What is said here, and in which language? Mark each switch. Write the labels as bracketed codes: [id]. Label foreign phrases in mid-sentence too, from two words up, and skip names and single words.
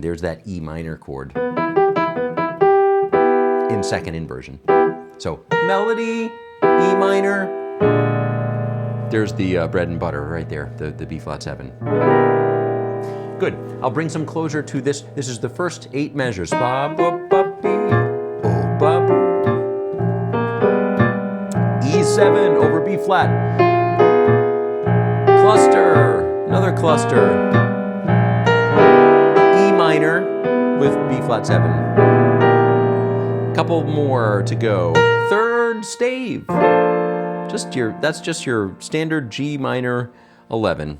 [en] There's that E minor chord in second inversion. So melody, E minor. There's the bread and butter right there, the B flat 7. Good. I'll bring some closure to this. This is the first 8 measures. Ba, ba, ba, be, oh, ba, ba. E7 over B flat. Cluster, another cluster. E minor with B flat 7. Couple more to go. Third stave. That's just your standard G minor 11.